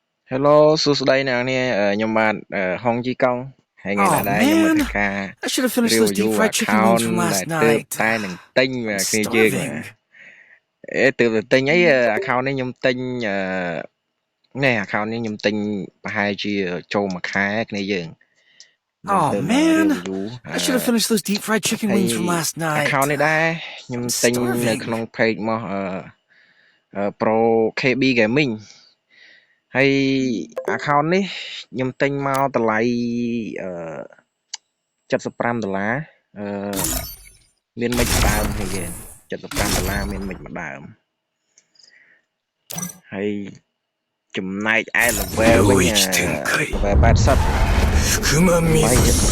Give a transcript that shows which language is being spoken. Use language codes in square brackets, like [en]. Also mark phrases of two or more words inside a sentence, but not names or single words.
[km] Hello សួស្តីអ្នកនាងខ្ញុំបាទហុងជីកុងហើយថ្ងៃនេះ [en] Oh [km] ដែរខ្ញុំមកធ្វើ [en] man, [km] ការ [en] I should have finished those deep [km] review [en] fried chicken wings [km] account [en] from [km] ដែល [en] last [km] ទើប [en] night. [km] តែនឹងទិញ [en] I'm [km] គ្នាយើងបាទ [en] starving. [km] ទើបតែទិញអី account នេះខ្ញុំទិញនេះ account នេះខ្ញុំទិញប្រហែលជាចូលមួយខែគ្នាយើងខ្ញុំ [en] Oh [km] ទើបមក [en] man, [km] review [en] I should have finished those deep fried chicken [km] ហើយ [en] wings from last [km] account [en] night. [km] នេះដែរខ្ញុំ [en] I'm [km] ទិញនៅក្នុង [en] starving. [km] page មកPro KB Gaming ហើយ account នេះខ្ញុំទិញមកតម្លៃ$75មានមិចម្ដងគ្នាយើង$75មានមិចម្ដងហើយចំណែកឯ level វិញ level 80ហើយ